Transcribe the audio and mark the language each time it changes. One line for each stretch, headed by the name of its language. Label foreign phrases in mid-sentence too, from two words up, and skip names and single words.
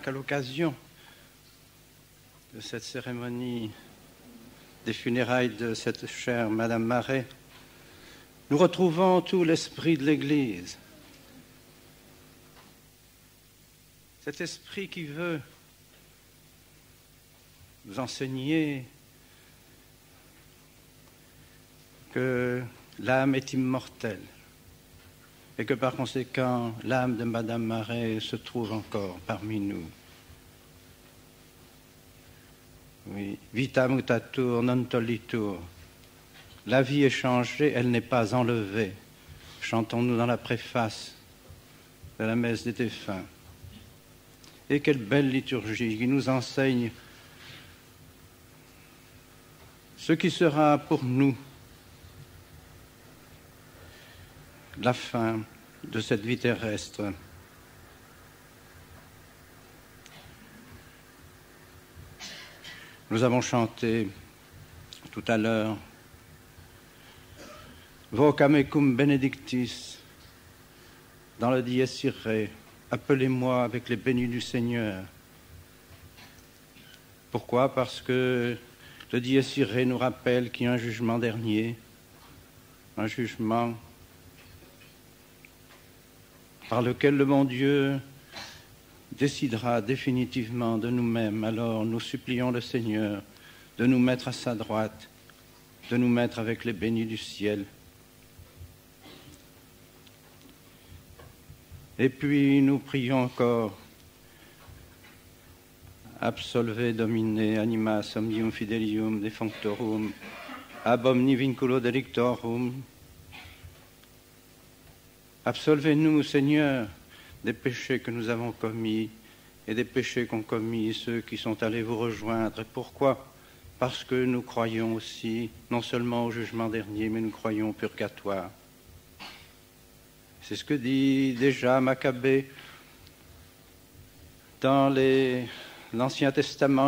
French: qu'à l'occasion de cette cérémonie des funérailles de cette chère Madame Marais, nous retrouvons tout l'esprit de l'Église, cet esprit qui veut nous enseigner que l'âme est immortelle et que par conséquent l'âme de Madame Marais se trouve encore parmi nous. Oui,
Latin: vita mutatur non tollitur.
French: La vie est changée, elle n'est pas enlevée. Chantons-nous dans la préface de la messe des défunts. Et quelle belle liturgie qui nous enseigne ce qui sera pour nous la fin de cette vie terrestre. Nous avons chanté tout à l'heure
Latin: Vocam ecum benedictis
French: dans le Dies Irae, appelez-moi avec les bénis du Seigneur. Pourquoi? Parce que le Dies Irae nous rappelle qu'il y a un jugement dernier, un jugement par lequel le bon Dieu décidera définitivement de nous-mêmes. Alors nous supplions le Seigneur de nous mettre à sa droite, de nous mettre avec les bénis du ciel. Et puis nous prions encore
Latin: Absolve Domine animas omnium fidelium defunctorum ab omni vinculo delictorum.
French: Absolvez-nous, Seigneur, des péchés que nous avons commis et des péchés qu'ont commis ceux qui sont allés vous rejoindre. Et pourquoi? Parce que nous croyons aussi, non seulement au jugement dernier, mais nous croyons au purgatoire. C'est ce que dit déjà Maccabée dans l'Ancien Testament.